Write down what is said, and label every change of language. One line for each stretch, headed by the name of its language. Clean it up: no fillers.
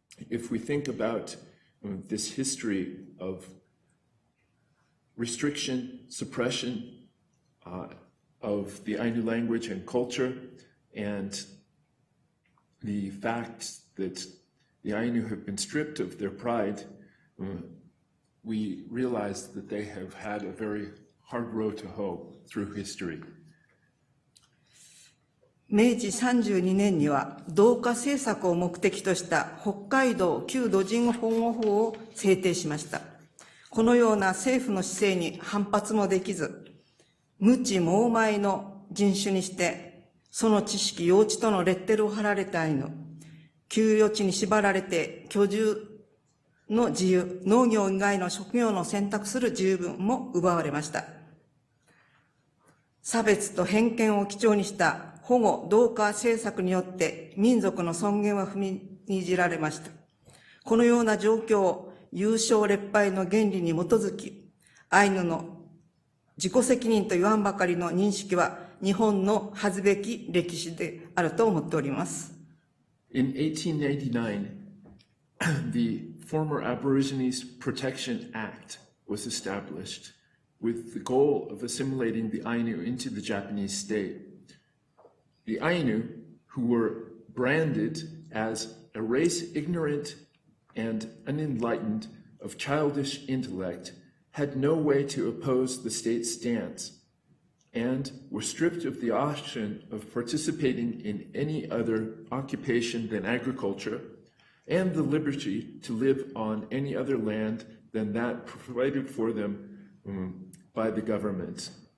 English: If we think about this history of restriction, suppression of the Ainu language and culture, and the fact that the Ainu have been stripped of their pride, we realize that they have had a very hard road to hoe through history.
Japanese: 明治32年には同化政策を目的とした北海道旧土人保護法を制定しました。このような政府の姿勢に反発もできず、無知猛邁の人種にして、その知識、幼稚とのレッテルを貼られたアイヌ、給与地に縛られて居住の自由、農業以外の職業の選択する自由分も奪われました。差別と偏見を基調にした保護・同化政策によって民族の尊厳は踏みにじられました。このような状況を優勝劣敗の原理に基づき、アイヌの自己責任と言わんばかりの認識は日本の恥ずべき歴史であると思っております。
English: In 1889, the Former Aborigines Protection Act was established with the goal of assimilating the Ainu into the Japanese state. The Ainu, who were branded as a race ignorant and unenlightened of childish intellect, had no way to oppose the state's stance, and were stripped of the option of participating in any other occupation than agriculture, and the liberty to live on any other land than that provided for them by the government.